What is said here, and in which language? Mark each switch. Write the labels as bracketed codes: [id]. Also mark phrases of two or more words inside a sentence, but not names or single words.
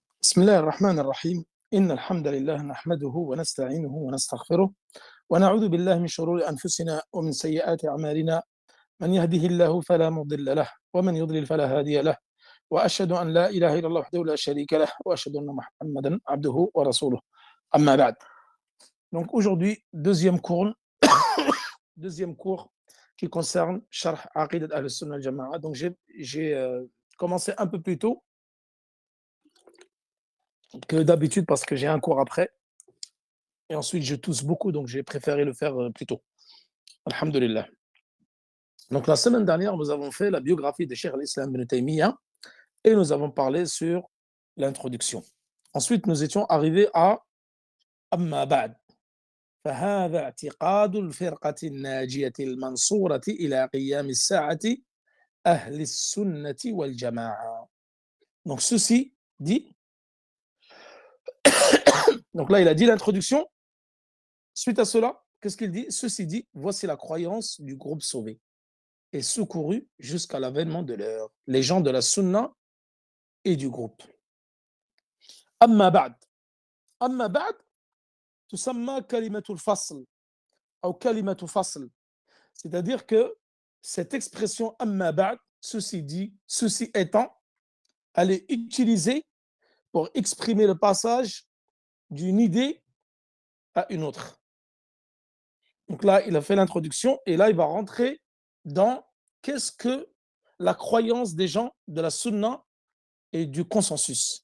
[ar] بسم الله الرحمن الرحيم إن الحمد لله نحمده ونستعينه ونستغفره ونعوذ بالله من شرور أنفسنا ومن سيئات أعمالنا من يهده الله فلا مضل له ومن يضلل فلا هادي له وأشهد أن لا إله إلا الله وحده لا شريك له وأشهد أن محمدا عبده ورسوله أما بعد. [fr] Donc aujourd'hui, deuxième cours qui concerne Sharh Aqidat Ahl-Sunnah al-Jama'a. Donc j'ai commencé un peu plus tôt que d'habitude parce que j'ai un cours après. Et ensuite, je tousse beaucoup, donc j'ai préféré le faire plus tôt. Alhamdulillah. Donc la semaine dernière, nous avons fait la biographie de Cheikh al-Islam ibn Taymiyyah et nous avons parlé sur l'introduction. Ensuite, nous étions arrivés à [ar] أما بعد. فهذا اعتقاد الفرقة الناجية المنصورة إلى قيام الساعة أهل السنة والجماعة. [fr] Donc ceci dit, donc là il a dit l'introduction. Suite à cela, qu'est-ce qu'il dit? Ceci dit, voici la croyance du groupe sauvé et secouru jusqu'à l'avènement de l'heure, les gens de la sunna et du groupe. [ar] أما بعد. أما بعد تسمى كلمة الفصل, ou كلمة فصل. [fr] C'est-à-dire que cette expression [ar] أما بعد, [fr] ceci dit, ceci étant, elle est utilisée pour exprimer le passage d'une idée à une autre. Donc là, il a fait l'introduction et là, il va rentrer dans qu'est-ce que la croyance des gens de la sunna et du consensus.